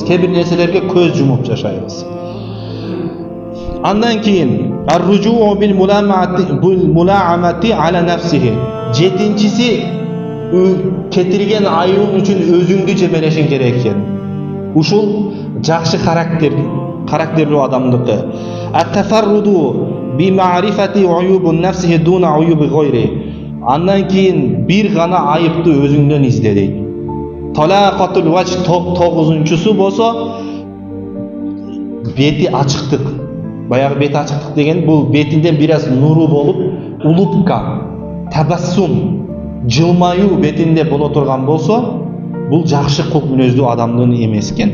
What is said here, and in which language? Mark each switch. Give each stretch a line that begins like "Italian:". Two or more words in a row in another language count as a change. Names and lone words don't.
Kyrgyz: Кээ-бир нерселерге көз жумуп жашайбыз. Андан кийин
Arabic: الرجوع بالملامة على نفسه.
Kyrgyz: Жетинчиси кетирген айыбың үчүн өзүңдү жебелешиң керек экен. Ушул жакшы характерлүү адамдыкы.
Arabic: التفرد بمعرفة عيوب نفسه دون عيوب غيره.
Kyrgyz: Андан кийин бир гана айыпты өзүңдөн изде дейт.
Arabic: طلاقة الوجه
Kyrgyz: 9-чусу болсо бети ачыктык. Баягы бети ачыктык деген бул бетинден бир аз нуру болуп, улупка, табассум, жылмаюу бетинде боло турган болсо, бул жакшы кулк мүнөздүү адамдын эмеси экен.